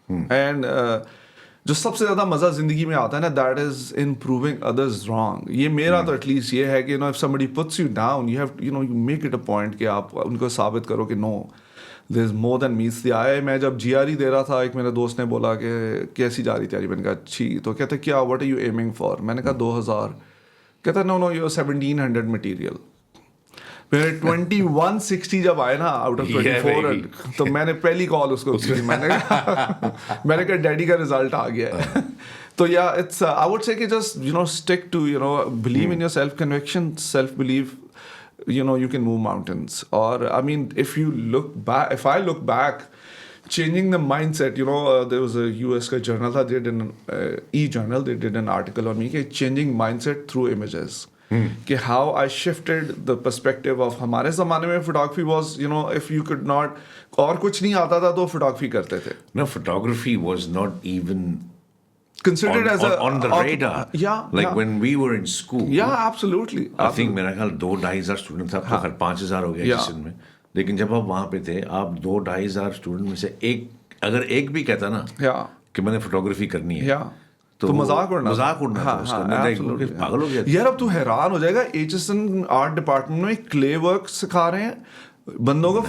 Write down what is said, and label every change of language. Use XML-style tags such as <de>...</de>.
<hi>And जो सबसे ज़्यादा मज़ा ज़िंदगी में आता है ना,</hi> <en>that is in proving others wrong.</en> <hi>ये मेरा तो एटलीस्ट ये है कि</hi> <en>if somebody puts you down, you have you make it a point</en> <hi>कि आप उनको साबित करो कि</hi> <en>no, there is more than meets the eye.</en> <hi>मैं जब GRE दे रहा था, एक मेरे दोस्त ने बोला कि कैसी जा रही तैयारी? मैंने कहा अच्छी. तो कहते क्या,</hi> <en>what are you aiming for?</en> <hi>मैंने कहा 2000. कहता</hi> <en>no, you're 1700 material.</en> <hi>फिर 2160 जब आए ना</hi> <en>out of</en> <hi>24 तो मैंने पहली कॉल उसको की. मैंने कहा डैडी का रिजल्ट आ गया है.</hi> <en>तो या it's I would say कि just stick to believe in your self conviction, self believe, you can move mountains. Or I mean, if I look back, changing the mindset, there was a US journal that did an e-journal, they did an article on me, changing mindset through images. कि how I shifted the perspective of</en> <hi>हमारे ज़माने में</hi> <en>photography was, if you could not,</en> <hi>और कुछ नहीं आता था तो photography करते थे.</hi> <en>No, photography was not even considered on the radar. Yeah. Like when we were in school. Yeah, absolutely.</en> <hi>I think मेरा ख्याल 2-2,500 स्टूडेंट था, तो हर 5,000 हो गया जिसमें में. लेकिन जब आप वहाँ पे थे, आप 2-2,500 स्टूडेंट में से अगर एक भी कहता ना कि मैंने फोटोग्राफी करनी है, तो मजाक उड़ना था उसका. पागल हो गया यार. अब तू हैरान हो जाएगा, HSN आर्ट डिपार्टमेंट में क्ले वर्क सिखा रहे हैं बंदों को.</hi>